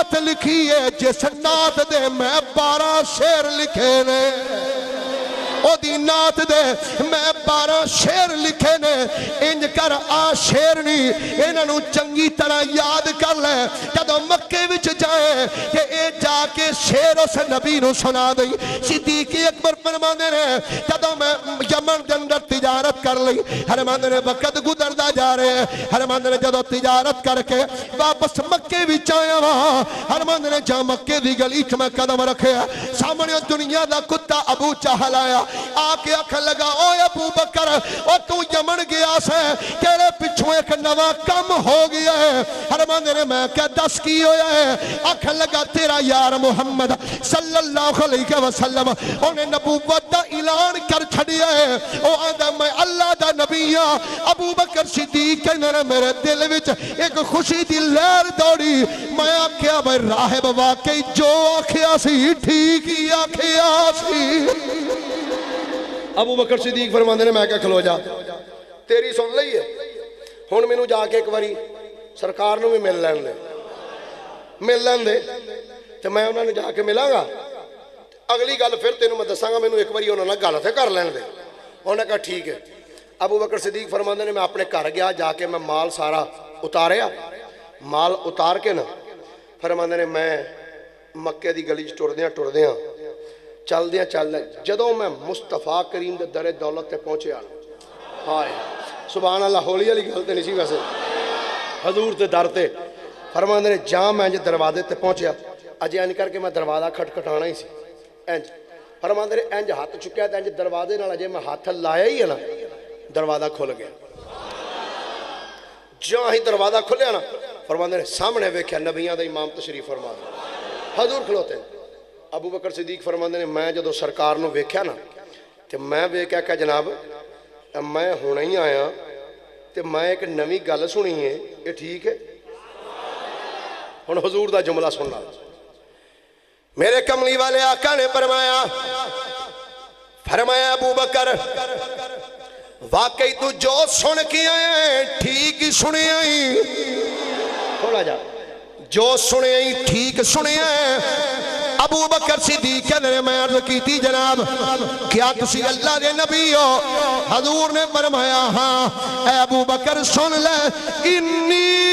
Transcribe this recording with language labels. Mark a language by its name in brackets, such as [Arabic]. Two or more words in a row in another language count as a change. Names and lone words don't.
[Punjabi] لکھی ہے جس نات دے میں 12 شعر لکھے نے او دی نات دے میں 12 شعر لکھے نے انج کر آ شعر نہیں انہوں چنگی طرح یاد کر لے جدو مکے وچ جائے کہ اے جا کے شعر اس نبی نو سنا دئی صدیق اکبر فرماندے نے جدو میں یمن دے اندر تجارت کر لئی فرماندے نے وقت گزردا جا رہے فرماندے نے جدو تجارت کر کے واپس مکے وچ آیا وا فرماندے نے جا مکے دی گلی وچ میں قدم رکھیا سامنے دنیا دا کتا ابو جہل آیا آکے آکھن لگا اوے ابو بکر او تو یمن گیا سے تیرے پچھوں ایک نواں کم ہو گیا ہے فرماندے نے میں کیا دس کی ہویا ہے آکھن لگا تیرا یار محمد [Arabic] صلی اللہ علیہ وسلم [Punjabi] انہیں نبوت دا اعلان کر چھڑیا ہے او آدھا میں اللہ دا نبی ہاں ابو بکر صدیق کہنے نے میرے دل وچ ایک خوشی دی لہر دوڑی میں آکھیا بھائی راہب واقعی جو آکھیا سی ٹھیک ہی آکھیا سی ابو بکر صدیق فرماندے نے میں کہا کھلو جا تیری سن لئی ہے ہن مینوں جا کے ایک باری سرکار نو بھی مل لین دے تے میں انہاں نوں جا کے ملاں گا اگلی گل پھر تینوں میں دساں گا مینوں ایک باری انہاں نال گل تے کر لین دے انہاں نے کہا ٹھیک ہے ابو بکر صدیق فرماندے نے میں اپنے گھر گیا جا کے میں مال سارا اتاریا مال اتار کے نا فرماندے نے میں مکے دی گلی وچ ٹردیاں چل دیا جدوں میں مصطفیٰ کریم دے در دولت تے پہنچے ہائے [Arabic] سبحان اللہ [Punjabi] ہولی والی گل تے نہیں سی ویسے حضور تے در تے فرماندے نے جہاں میں انج دروازے تے پہنچیا اجے انج کر کے میں دروازہ کھٹکھٹانا ہی سی انج فرماندے نے انج ہاتھ چکیا تے انج دروازے نال اجے میں ہاتھ لایا ہی ہے نا دروازہ کھل گیا جہاں ہی دروازہ کھلیا نا فرماندے نے سامنے ویکھیا نبیاں دا امام تشریف فرما حضور کھلوتے ابو بکر صدیق فرماندے نے میں جدو سرکار نو ویکھیا نا تے میں ویکھیا کہ جناب میں ہونا ہی آیا تے میں ایک نوی گل سنی ہے یہ ٹھیک ہے ہن حضور دا جملہ سننا میرے کملی والے آقا نے فرمایا ابو بکر واقعی تو جو سن کے آئے ٹھیک ہی سنے آئی تھوڑا جا جو سنے آئی ٹھیک سنے آئے ابو بکر صدیق کہنے میں عرض کی تھی جناب کیا تسی اللہ دے نبی ہو حضور نے فرمایا ہاں اے ابو بکر سن لے انی